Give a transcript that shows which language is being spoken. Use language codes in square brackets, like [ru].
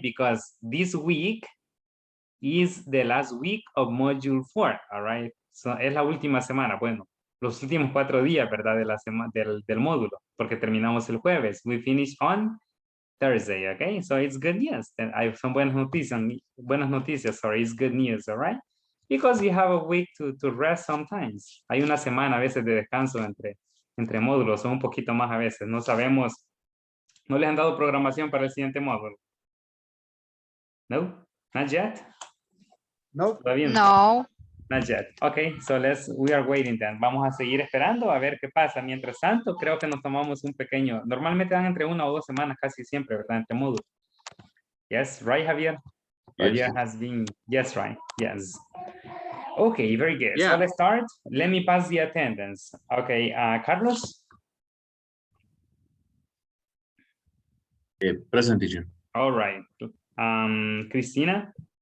[en] Because this week is the last week of module 4, all right? [es] So es la última semana, bueno, los últimos 4 días, ¿verdad? De la semana del módulo, porque terminamos el jueves. [en] We finish on Thursday, okay? So it's good news. [es] Son buenas noticias, [en] sorry, it's good news, all right? Because you have a week to rest sometimes. [es] Hay una semana a veces de descanso entre módulos, o un poquito más a veces. No sabemos, ¿no les han dado programación para el siguiente módulo? [en] No, not yet. No. [es] Todavía no. No. [en] Not yet. Okay, so we are waiting then. [es] Vamos a seguir esperando a ver qué pasa. Mientras tanto, creo que nos tomamos un pequeño, normalmente dan entre 1 o 2 semanas casi siempre, ¿verdad? Entre módulos. [en] Yes, right, Javier? Yes. Javier has been, yes, right, yes. Okay, very good. Yeah. So let's start. Let me pass the attendance. Okay, Carlos? Present, teacher. All right. Cristina?